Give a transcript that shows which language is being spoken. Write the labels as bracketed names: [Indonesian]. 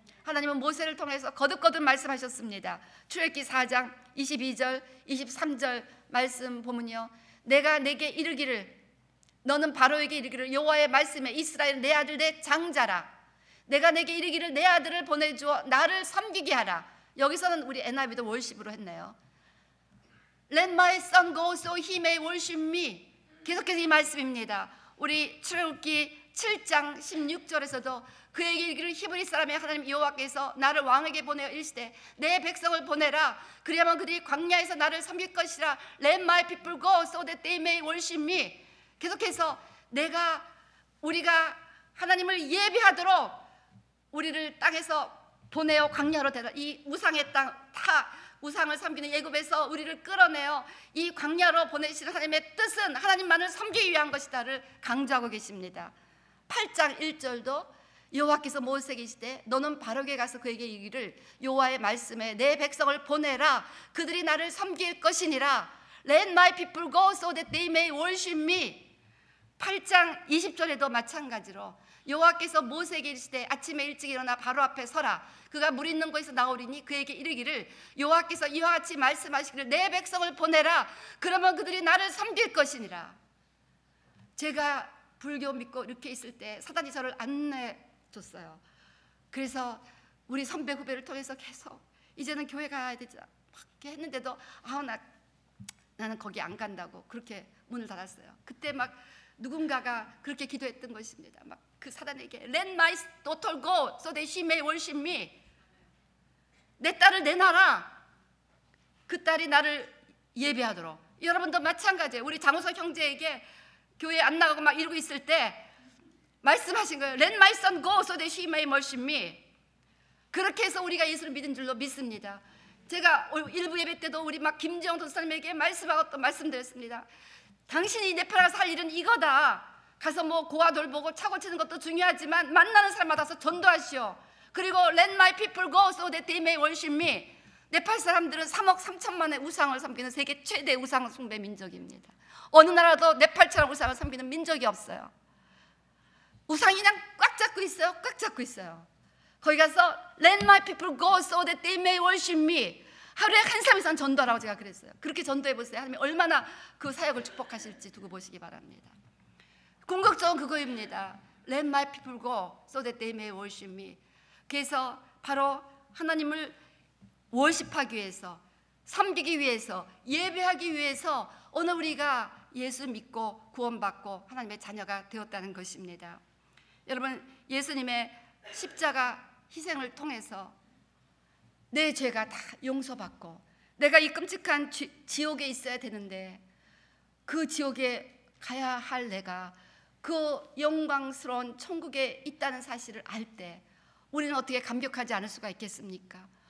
[Korean] 하나님은 모세를 통해서 거듭거듭 말씀하셨습니다. 출애굽기 4장 22절 23절 말씀 보면요, 내가 내게 이르기를, 너는 바로에게 이르기를, 여호와의 말씀에 이스라엘 내 아들 내 장자라. 내가 내게 이르기를 내 아들을 보내주어 나를 섬기게 하라. 여기서는 우리 NIV도 월십으로 했네요. [English] Let my son go so he may worship me. [Korean] 계속해서 이 말씀입니다. 우리 출애굽기 7장 16절에서도 그에게 이르기를, 히브리 사람의 하나님 여호와께서 나를 왕에게 보내어 이르시되 내 백성을 보내라. 그리하면 그들이 광야에서 나를 섬길 것이라. [English] Let my people go so that they may worship me. [Korean] 계속해서 우리가 하나님을 예배하도록 우리를 땅에서 보내어 광야로 데려, 이 우상의 땅, 우상을 섬기는 애굽에서 우리를 끌어내어 이 광야로 보내시는 하나님의 뜻은 하나님만을 섬기기 위한 것이다를 강조하고 계십니다. 8장 1절도 여호와께서 모세에게 이르시되 너는 바로에게 가서 그에게 이르기를, 여호와의 말씀에 내 백성을 보내라. 그들이 나를 섬길 것이니라. [English] Let my people go so that they may worship me. [Korean] 8장 20절에도 마찬가지로 여호와께서 모세에게 이르시되 아침에 일찍 일어나 바로 앞에 서라. 그가 물 있는 곳에서 나오리니 그에게 이르기를, 여호와께서 이와 같이 말씀하시기를 내 백성을 보내라. 그러면 그들이 나를 섬길 것이니라. 제가 불교 믿고 이렇게 있을 때 사단이 저를 안 내줬어요. 그래서 우리 선배 후배를 통해서 계속 이제는 교회 가야 되자 그렇게 했는데도 나는 거기 안 간다고 그렇게 문을 닫았어요. 그때 막 누군가가 그렇게 기도했던 것입니다. 막 그 사단에게 [English] Let my daughter go so that she may worship me. [Korean] 내 딸을 내놔라. 그 딸이 나를 예배하도록. 여러분도 마찬가지예요. 우리 장우석 형제에게 교회 안 나가고 막 이러고 있을 때 말씀하신 거예요. [English] Let my son go so that she may worship me. [Korean] 그렇게 해서 우리가 예수를 믿은 줄로 믿습니다. 제가 일부 예배 때도 우리 막 김지영 도사님에게 말씀하고 또 말씀드렸습니다. 당신이 네팔에 살 일은 이거다. 가서 뭐 고아 돌보고 차고 치는 것도 중요하지만 만나는 사람마다 가서 전도하시오. 그리고 [English] Let my people go so that they may worship me. [Korean] 네팔 사람들은 3억 3천만의 우상을 섬기는 세계 최대 우상 숭배 민족입니다. 어느 나라도 네팔처럼 우상을 섬기는 민족이 없어요. 우상이 그냥 꽉 잡고 있어요. 꽉 잡고 있어요. 거기 가서 [English] Let my people go so that they may worship me. [Korean] 하루에 한 사람 이상 전도하라고 제가 그랬어요. 그렇게 전도해 보세요. 하나님 얼마나 그 사역을 축복하실지 두고 보시기 바랍니다. 궁극적은 그거입니다. [English] Let my people go so that they may worship me. [Korean] 그래서 바로 하나님을 월십하기 위해서, 섬기기 위해서, 예배하기 위해서 오늘 우리가 예수 믿고 구원받고 하나님의 자녀가 되었다는 것입니다. 여러분, 예수님의 십자가 희생을 통해서 내 죄가 다 용서받고 내가 이 끔찍한 지옥에 있어야 되는데 그 지옥에 가야 할 내가 그 영광스러운 천국에 있다는 사실을 알 때 우리는 어떻게 감격하지 않을 수가 있겠습니까?